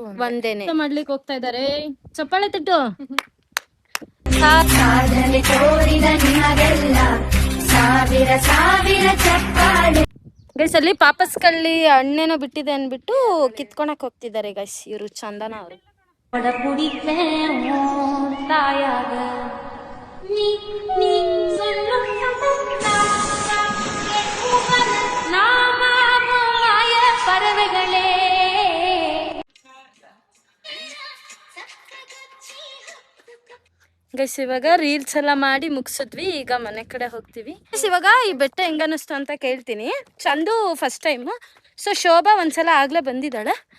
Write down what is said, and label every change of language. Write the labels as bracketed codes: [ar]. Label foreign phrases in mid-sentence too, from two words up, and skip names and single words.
[kn] ಒಂದೇನೆ. ಮಾಡ್ಲಿಕ್ಕೆ ಹೋಗ್ತಾ ಇದಾರೆ. ಚಪ್ಪಾಳೆ ತಟ್ಟು. ಸಾಧನೆ ತೋರಿದ ನಿಮಗೆಲ್ಲ ಸಾವಿರ ಸಾವಿರ ಚಪ್ಪಾಳೆ. ಗೈಸ್ ಅಲ್ಲಿ ಪಾಪಸ್ ಕಳ್ಳಿ ಹಣ್ಣೇನೋ ಬಿಟ್ಟಿದೆ ಅನ್ಬಿಟ್ಟು ಕಿತ್ಕೊಳಕ್ ಹೋಗ್ತಿದ್ದಾರೆ ಗೈಸ್ ಇವರು, ಚಂದನ ಅವರು. [ta] தாயாக நீ நீ சொல்லும் நாமாய பறவைகளே. [kn] ಗೈಸ್ ಇವಾಗ ರೀಲ್ಸ್ ಎಲ್ಲ ಮಾಡಿ ಮುಗಿಸಿದ್ವಿ. ಈಗ ಮನೆ ಕಡೆ ಹೋಗ್ತೀವಿ. ಗೈಸ್ ಇವಾಗ ಈ ಬೆಟ್ಟ ಹೆಂಗ ಅನಿಸ್ತು ಅಂತ ಕೇಳ್ತೀನಿ. ಚಂದು [en] first time. [kn] ಸೊ ಶೋಭಾ ಒಂದ್ಸಲ ಆಗ್ಲೇ ಬಂದಿದ್ದಾಳೆ.